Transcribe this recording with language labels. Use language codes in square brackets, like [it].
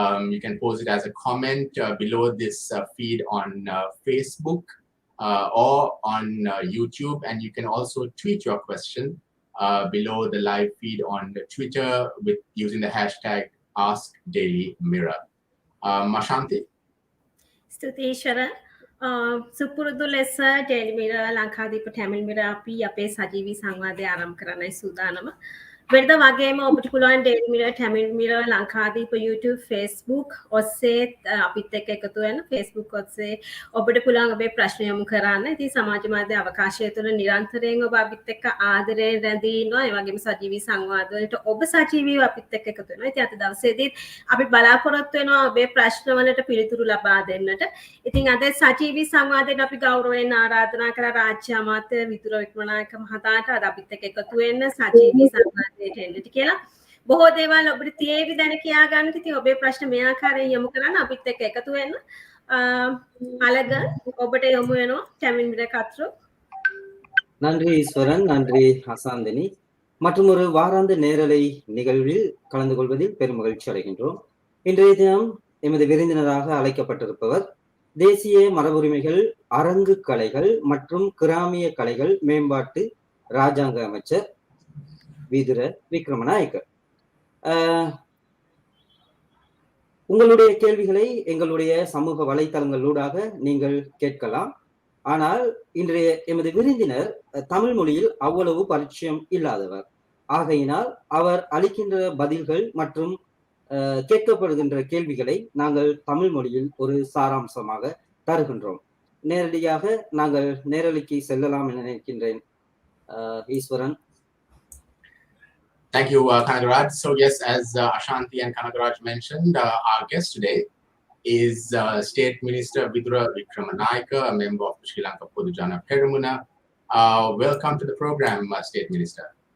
[en] You can pose it as a comment below this feed on Facebook or on YouTube, and you can also tweet your question below the live feed on Twitter with using the hashtag AskDailyMirror. Ashanthi? [si] Stuti Ishwara. සුපුරුදු ලෙස daily mirror Lankadeepa Tamil mirror අපි අපේ සජීවී සංවාදය ආරම්භ කරන්නයි සූදානම. වෙනද වගේම ඔබට පුළුවන් daily mirror Tamil mirror Lankadeepa YouTube Facebook ඔස්සේ අපිත් එක්ක එකතු වෙන්න. Facebook ඔස්සේ ඔබට පුළුවන් ඔබේ ප්‍රශ්න යොමු කරන්න. ඉතින් සමාජ මාධ්‍ය අවකාශය තුළ නිරන්තරයෙන් ඔබ අපිත් එක්ක ආදරයෙන් රැඳී ඉන්නවා. ඒ වගේම සජීවී සංවාද වලට ඔබ සජීවීව අපිත් එක්ක එකතු වෙනවා. ඉතින් අද දවසේදීත් අපි බලාපොරොත්තු වෙනවා ඔබේ ප්‍රශ්න වලට පිළිතුරු ලබා දෙන්නට. ඉතින් අද සජීවී සංවාදයට අපි ගෞරවයෙන් ආරාධනා කළා රාජ්‍ය අමාත්‍ය විදුර වික්‍රමනායක මහතාට අද අපිත් එක්ක එකතු වෙන්න සජීවී සංවාදයට එන්නට කියලා. බොහෝ දේවල් ඔබට තියෙවි දැන කියා ගන්නට. ඉතින් ඔබේ ප්‍රශ්න මේ ආකාරයෙන් යොමු කරන්න අපිත් එක්ක එකතු වෙන්න. අලගන් ඔබට යොමු වෙනවා ටැමිල් මිරර් කතරු. [ta] நன்றி ஈஸ்வரன், நன்றி அசாந்தினி. மற்றும் ஒரு வாராந்த நேரலை நிகழ்வில் கலந்து கொள்வதில் பெரும் மகிழ்ச்சி அடைகின்றோம். இன்றைய தினம் எமது விருந்தினராக அழைக்கப்பட்டிருப்பவர் தேசிய மரபுரிமைகள், அரங்கு கலைகள் மற்றும் கிராமிய கலைகள் மேம்பாட்டு ராஜாங்க அமைச்சர் விதுர விக்ரமநாயக்க. உங்களுடைய கேள்விகளை எங்களுடைய சமூக வலைத்தளங்களூடாக நீங்கள் கேட்கலாம். ஆனால் இன்றைய எமது விருந்தினர் தமிழ் மொழியில் அவ்வளவு பரிச்சயம் இல்லாதவர். ஆகையினால் அவர் அளிக்கின்ற பதில்கள் மற்றும் கேட்கப்படுகின்ற கேள்விகளை நாங்கள் தமிழ் மொழியில் ஒரு சாராம்சமாக தருகின்றோம். நேரடியாக நாங்கள் நேரலைக்கு செல்லலாம் என நினைக்கின்றேன். ஈஸ்வரன். [en] Thank you, Kanagaraj. So yes, as Ashanthi and Kanagaraj mentioned, our guest today is State Minister Vidura Wickramanayaka, a member of the Sri Lanka Podujana Perumuna. Welcome to the program, State Minister.